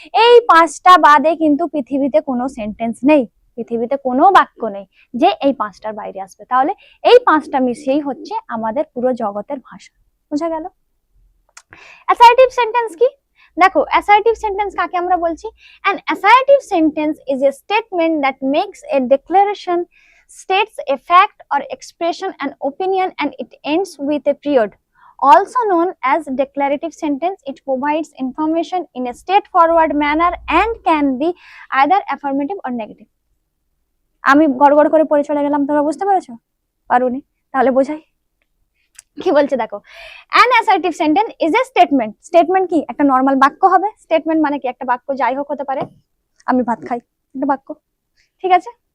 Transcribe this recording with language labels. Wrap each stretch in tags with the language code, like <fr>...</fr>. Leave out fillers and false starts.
<bn>এই 5টা বাদে কিন্তু পৃথিবীতে কোনো সেন্টেন্স নেই, পৃথিবীতে কোনো বাক্য নেই যে এই 5টার বাইরে আসবে। তাহলে এই 5টা মিশিয়েই হচ্ছে আমাদের পুরো জগতের ভাষা। বোঝা গেল? অ্যাসার্টিভ সেন্টেন্স কি? দেখো, অ্যাসার্টিভ সেন্টেন্স কাকে আমরা বলছি?</bn> <en>An assertive sentence is a statement that makes a declaration, states a fact or expression, an opinion, and it ends with a period. Also known as declarative sentence, it provides information in a straightforward manner and can be either affirmative or negative.</en> <bn>আমি গড়গড় করে পড়ে চলে গেলাম, তোমরা বুঝতে পেরেছো? পারোনি? তাহলে বোঝাই কি বলছে দেখো।</bn> <en>An assertive sentence is a statement.</en> <bn>Statement কি একটা নরমাল বাক্য হবে। স্টেটমেন্ট মানে কি একটা বাক্য যাই হোক হতে পারে, আমি ভাত খাই, একটা বাক্য, ঠিক আছে।</bn>